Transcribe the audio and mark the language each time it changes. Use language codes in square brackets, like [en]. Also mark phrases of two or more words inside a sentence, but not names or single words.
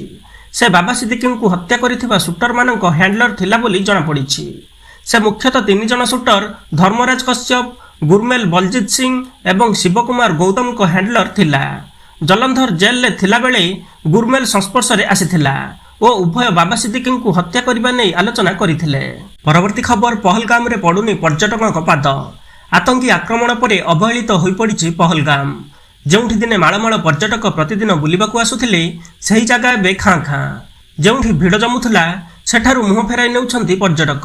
[or] ସେ ବାବା ସିଦ୍ଦିକୀ କୁ ହତ୍ୟା କରିଥିବା ଶୁଟର ମାନଙ୍କ ହ୍ୟାଣ୍ଡଲର ଥିଲା ବୋଲି ଜଣା ପଡ଼ିଛି। ସେ ମୁଖ୍ୟତଃ 3 ଜଣ ଶୁଟର ଧର୍ମରାଜ କଶ୍ୟପ, ଗୁରମେଲ ବଲଜିତ ସିଂହ ଏବଂ ଶିବକୁମାର ଗୌତମ କୁ ହ୍ୟାଣ୍ଡଲର ଥିଲା। ଜଲନ୍ଧର ଜେଲ ରେ ଥିଲା ବେଳେ ଗୁରମେଲ ସଂସ୍ପର୍ଶ ରେ ଆସିଥିଲା। ଓ ଉଭୟ ବାବା ସିଦ୍ଦିକୀଙ୍କୁ ହତ୍ୟା କରିବା ନେଇ ଆଲୋଚନା କରିଥିଲେ। ପରବର୍ତ୍ତୀ ଖବର, ପହଲଗାମରେ ପଡୁନି ପର୍ଯ୍ୟଟକଙ୍କ ପାଦ। ଆତଙ୍କୀ ଆକ୍ରମଣ ପରେ ଅବହେଳିତ ହୋଇପଡ଼ିଛି ପହଲଗାମ। ଯେଉଁଠି ଦିନେ ମାଳମାଳ ପର୍ଯ୍ୟଟକ ପ୍ରତିଦିନ ବୁଲିବାକୁ ଆସୁଥିଲେ, ସେହି ଜାଗା ଏବେ ଖାଁ ଖାଁ। ଯେଉଁଠି ଭିଡ଼ ଜମୁଥିଲା, ସେଠାରୁ ମୁହଁ ଫେରାଇ ନେଉଛନ୍ତି ପର୍ଯ୍ୟଟକ।